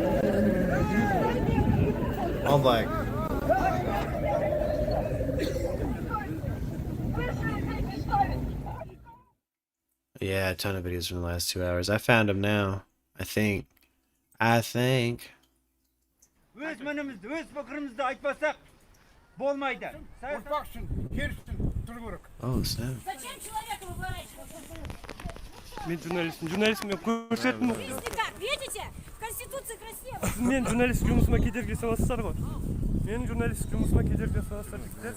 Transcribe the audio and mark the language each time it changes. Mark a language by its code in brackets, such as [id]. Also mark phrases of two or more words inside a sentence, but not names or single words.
[en] All black. Yeah, a ton of videos from the last 2 hours. I found them now. I think. [kk] Өз мінімізді, өз пікірімізді айтпасақ болмайды. Ұрпақ үшін, ел үшін тұру керек. [en] Oh, snap. [ru] Зачем человека выворачивать? [kk] Мен журналистпін, мен көрсеттім. [ru] Видите как? Видите? Конституция красивая. [kk] Мен журналист жұмысыма кедергі жасаватсыздар ғой. Мен журналист жұмысыма кедергі жасаватсыздар жігіттер.